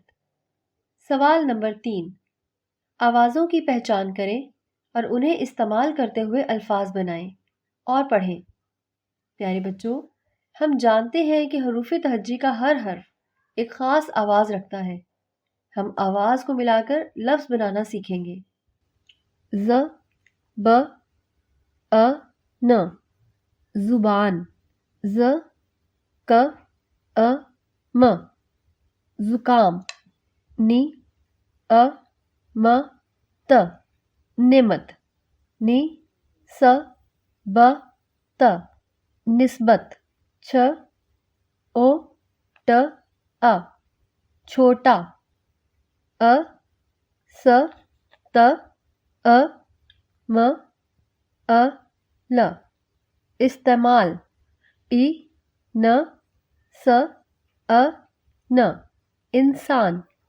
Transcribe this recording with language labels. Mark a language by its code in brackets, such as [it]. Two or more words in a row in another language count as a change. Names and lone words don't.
[ur] سوال نمبر 3، آوازوں کی پہچان کریں اور انہیں استعمال کرتے ہوئے الفاظ بنائیں اور پڑھیں۔ پیارے بچوں، ہم جانتے ہیں کہ حروف تہجی کا ہر حرف ایک خاص آواز رکھتا ہے۔ ہم آواز کو ملا کر لفظ بنانا سیکھیں گے۔ ز، ب، ا، ن، زبان، ز، ک، ا، م، زکام، نی، ا، م، ت، نمت، نی، س، ب، ت، نسبت، چ، او، ٹ، ا، چھوٹا، ا، س، ت، ا، م، ا، ل، استعمال، ای، ن، س، ا، ن، انسان،